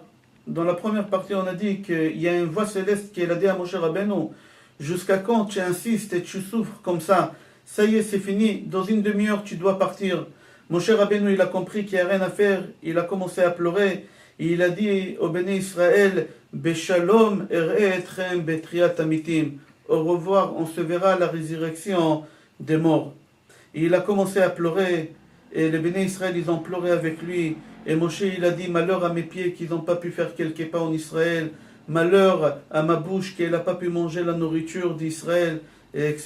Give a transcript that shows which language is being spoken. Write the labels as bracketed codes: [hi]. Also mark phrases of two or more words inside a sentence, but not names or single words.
[fr] Dans la première partie, on a dit qu'il y a une voix céleste qui a dit à Moshe Rabbeinu, jusqu'à quand tu insistes et tu souffres comme ça y est, c'est fini, dans une demi-heure tu dois partir. Moshe Rabbeinu, il a compris qu'il n'y a rien à faire, il a commencé à pleurer, et il a dit au Béné Israël, [he] בשלום אראה אתכם בתחיית המתים, [fr] au revoir, on se verra à la résurrection des morts. Et il a commencé à pleurer, et les Béné Israël, ils ont pleuré avec lui. Et Moshe, il a dit, malheur à mes pieds qu'ils n'ont pas pu faire quelques pas en Israël, malheur à ma bouche qu'elle n'a pas pu manger la nourriture d'Israël, etc.